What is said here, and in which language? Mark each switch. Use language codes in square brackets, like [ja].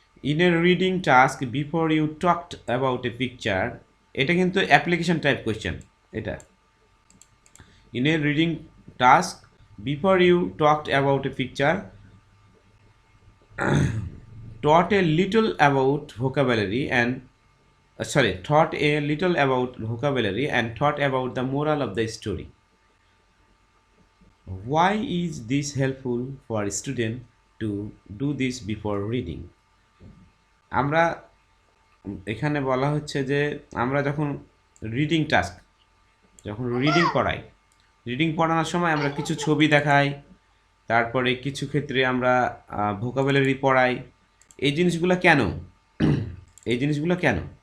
[en] in a reading task before you talked about a picture, [bn] এটা কিন্তু application type question. [en] এটা in a reading task before you talked about a picture, taught a little about vocabulary and thought a little about vocabulary and thought about the moral of the story. Why is this helpful for a student to do this before reading? [bn] আমরা এখানে বলা হচ্ছে যে আমরা যখন reading task, যখন reading পড়াই, reading পড়ানোর সময় আমরা কিছু ছবি দেখাই, তারপরে কিছু ক্ষেত্রে আমরা ভোকাবুলারি পড়াই। এই জিনিসগুলো কেন? এই জিনিসগুলো কেন?